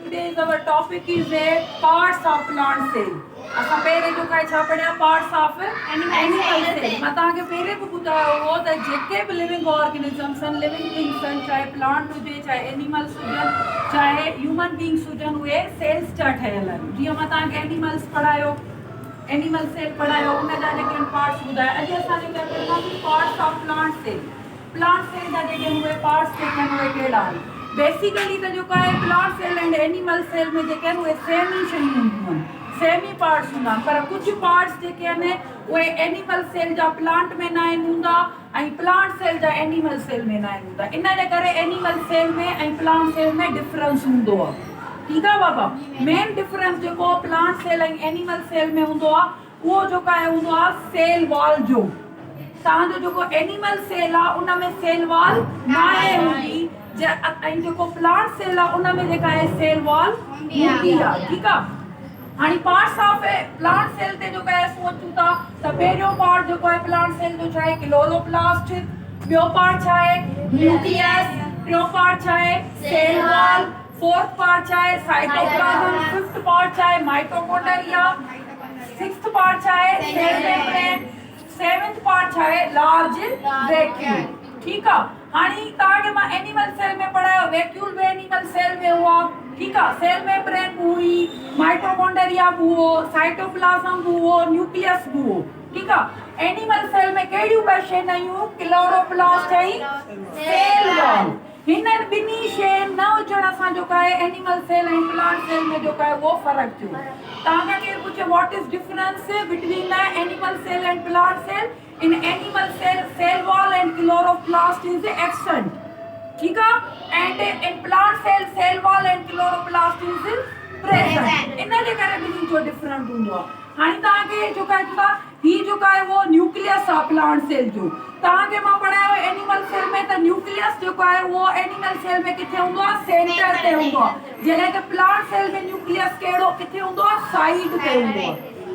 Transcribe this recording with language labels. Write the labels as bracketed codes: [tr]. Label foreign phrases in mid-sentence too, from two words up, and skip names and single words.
[en] today's our topic is a parts of plant cell. [sd] असां पहिरें जो काय छा पढ़िया [en] parts of animal cell. [sd] मां तव्हांखे पहिरें बि ॿुधायो हो त जेके बि [en] living organisms [sd] आहिनि, [en] living things [sd] आहिनि, चाहे प्लांट हुजे, चाहे एनिमल्स हुजनि, चाहे [en] human beings [sd] हुजनि, उहे सेल्स जा ठहियल आहिनि. जीअं मां तव्हांखे एनिमल्स पढ़ायो, [en] animal cell [sd] पढ़ायो, उनजा जेके पार्ट्स ॿुधाया. अॼु असां जेके पढ़ंदासीं [en] parts of plant cell. plant cell [sd] जा जेके उहे पार्ट्स जेके आहिनि उहे कहिड़ा आहिनि. बेसिकली त जेको आहे [en] plant cell and animal cell [sd] में जेके आहिनि उहे [en] same e [sd] शयूं हूंदियूं आहिनि, सेम ई पार्ट्स हूंदा आहिनि. पर कुझु पार्ट्स जेके आहिनि उहे एनिमल सेल जा प्लांट में न आहिनि हूंदा ऐं प्लांट सेल जा एनिमल सेल में न आहिनि हूंदा. इन जे करे [en] animal cell [sd] में ऐं [en] plant cell [sd] में डिफरेंस हूंदो आहे. ठीकु आहे बाबा. [en] main difference [sd] जेको [en] plant cell [sd] ऐं [en] animal cell [sd] में हूंदो आहे उहो जेको आहे हूंदो आहे [en] cell wall [sd] जो. तव्हांजो जेको [en] animal cell [sd] आहे उन में [en] cell wall [sd] न आहे हूंदी, ऐं जेको [en] plant cell [sd] आहे उन में जेका आहे [en] cell wall [sd] हूंदी आहे. ठीकु आहे. हाणे [en] parts of plant cell [sd] ते जेको आहे सोचूं था त पहिरियों पार्ट जेको आहे [en] plant cell [sd] जो छा आहे क्लोरोप्लास्ट, ॿियो पार्ट छा आहे न्यूक्लियस, टियों पार्ट छा आहे [en] cell wall, fourth part [sd] छा आहे साइटोप्लाज्म, [en] fifth part [sd] छा आहे माइटोकॉन्ड्रिया, [en] sixth part [sd] छा आहे [en] cell membrane, seventh part [sd] छा [en] आहे large vacuole. [sd] ठीकु आहे. हाणे तव्हांखे मां [en] animal cell [sd] में पढ़ायो, वैक्यूल में [en] animal cell [sd] में हुआ. ठीकु आहे. [en] cell membrane [sd] बि हुई, माइटोकॉन्ड्रिया बि हुओ, साइटोप्लाज्म बि हुओ, न्यूक्लियस बि हुओ. ठीकु आहे. [en] animal cell [sd] में कहिड़ियूं ॿ शयूं आहियूं क्लोरोप्लास्ट ऐं [en] cell wall. [sd] हिन ॿिन्ही शइ न हुजण सां जेको आहे [en] animal cell [sd] ऐं [en] plant cell [sd] में जेको आहे उहो फ़र्क़ु थियो. तव्हांखां केरु पुछे [en] what is difference between the animal cell and plant cell. In animal cell cell wall and chloroplast is absent. [sd] ठीकु आहे. [en] And in plant cell cell wall and chloroplast is present. [sd] इन जे करे ॿिन्ही जो डिफरेंट हूंदो आहे. हाणे तव्हांखे जेको आहे ही जेको आहे उहो न्यूक्लियस आहे [en] plant cell [sd] जो. तव्हांखे मां पढ़ायो [en] animal cell [sd] में त न्यूक्लियस जेको आहे उहो [en] animal cell [sd] में किथे हूंदो आहे सेंटर ते हूंदो आहे, जॾहिं त [en] plant cell [sd] में न्यूक्लियस कहिड़ो किथे हूंदो आहे साइड ते हूंदो आहे.